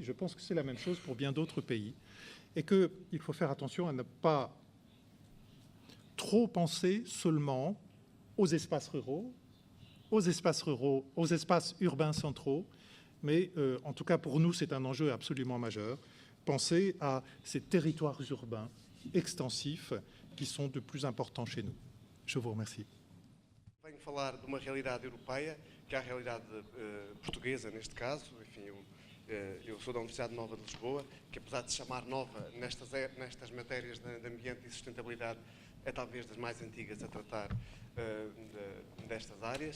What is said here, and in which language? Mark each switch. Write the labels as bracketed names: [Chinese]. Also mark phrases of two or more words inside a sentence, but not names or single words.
[French] Je pense que c'est la même chose pour bien d'autres pays. Et qu'il faut faire attention à ne pas trop penser seulement aux espaces ruraux, aux espaces urbains centraux. Mais en tout cas, pour nous, c'est un enjeu absolument majeur. Penser à ces territoires urbains extensifs qui sont de plus importants chez nous. Je vous remercie. [Portuguese] Venho falar de uma realidade europeia, que é a realidade portuguesa, neste caso. Enfim, eu sou da Universidade Nova de Lisboa, que apesar de se chamar nova nestas matérias de ambiente e sustentabilidade, é talvez das mais antigas a tratar destas áreas.